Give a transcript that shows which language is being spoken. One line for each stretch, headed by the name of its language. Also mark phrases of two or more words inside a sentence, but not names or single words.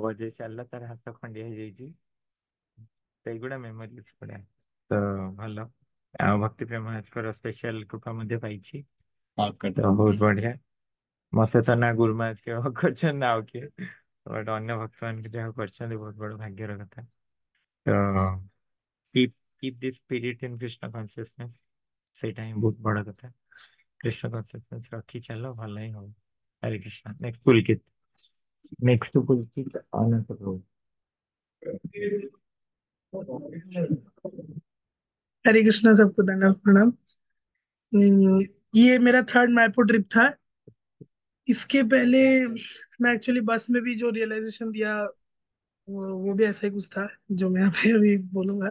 Odia: ବଜେଇ ଚାଲିଲା, ତାର ହାତ ଖଣ୍ଡିଆ ହେଇଯାଇଛି। ସେଇଗୁଡା ମେମୋରିଜ ଗୁଡା ତ ଭଲ। ଆଉ ଭକ୍ତି ପ୍ରେମଙ୍କର ସ୍ପେଶାଲ କୃପା ମଧ୍ୟ ପାଇଛି, ତ ବହୁତ ବଢିଆ। ମତେ ତ ନା ଗୁରୁମାଜ କେବେ କରିଛନ୍ତି ନା ଆଉ କିଏ, ବଟ ଅନ୍ୟ ଭକ୍ତ ମାନଙ୍କୁ ଯାହା କରିଛନ୍ତି ବହୁତ ବଡ ଭାଗ୍ୟର କଥା।
English: ତ keep keep this spirit in Krishna consciousness,
Odia: ସେଇଟା ହିଁ ବହୁତ ବଡ କଥା। କୃଷ୍ଣ consciousness ରଖି ଚାଲ, ଭଲ ହିଁ ହବ। ହରେ କୃଷ୍ଣ। ନେକ୍ସଟ ପୁଲକିତ। ନେକ୍ସଟ ପୁଲକିତ ଅନନ୍ତ ପ୍ରଭୁ।
Hindi: हरे कृष्णा, सबको दंडवत प्रणाम। ये मेरा थर्ड मायपुर ट्रिप था। इसके पहले मैं एक्चुअली बस में भी जो रियलाइजेशन दिया वो भी ऐसा ही कुछ था जो मैं यहाँ पे अभी बोलूंगा।